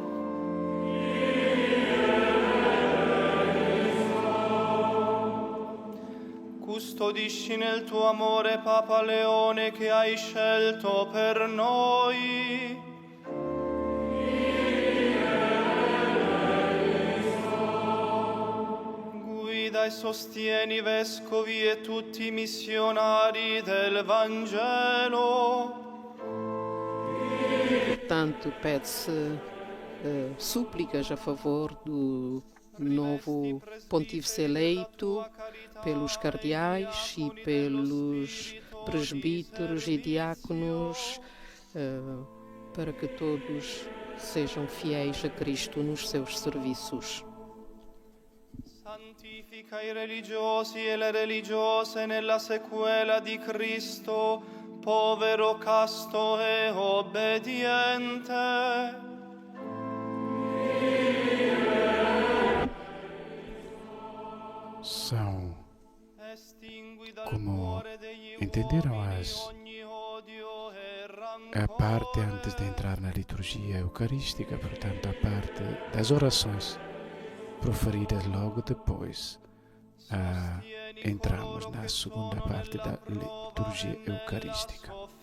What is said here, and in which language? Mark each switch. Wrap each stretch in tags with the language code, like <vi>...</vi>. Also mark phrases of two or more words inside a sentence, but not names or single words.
<it>Custodisci nel tuo amore Papa Leone che hai scelto per noi. Guida e sostieni i vescovi e tutti i missionari del Vangelo.</it> <pt>Portanto, pede-se súplicas a favor do novo pontífice eleito, pelos cardeais e pelos presbíteros e diáconos, para que todos sejam fiéis a Cristo nos seus serviços.</pt> <it>Santifica i religiosi e le religiose nella sequela di Cristo, povero, casto e obbediente.</it> <pt>São, como entenderam a parte antes de entrar na liturgia eucarística, portanto a parte das orações proferidas logo depois, entramos na segunda parte da liturgia eucarística.</pt>